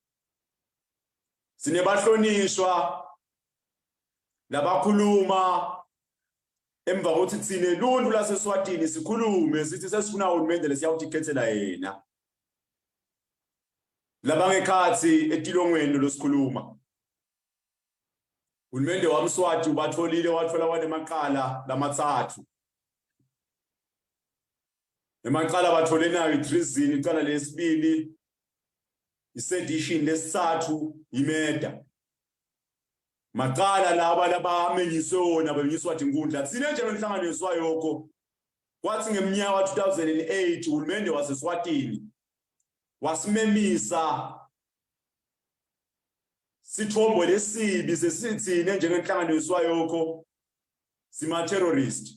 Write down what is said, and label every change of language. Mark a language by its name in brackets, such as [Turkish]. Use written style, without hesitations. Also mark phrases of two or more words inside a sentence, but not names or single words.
[Swati] Sinebahlonishwa labakhuluma emva kokuthi thine luntu laseSwatini sikhulume sithi sesifuna uhulumende lesiyawuthikhethela yena. Labangekhathi etilongweni losikhuluma. Uhulumende wamSwati ubatholile wathola wanemaqala lamathathu. Emaqala bathole nayo i-treason, icala lesibili i-sedition, lesithathu imurder. Maqala laba labamenyiswe wona benyiswa inkundla. Sine nje enhlangano yeswayoko kwathi ngeminyaka wa 2008 uhulumende waseSwatini wasimemisa sithombo lesibi sesithine njengenhlangano yeswayoko sima terrorist.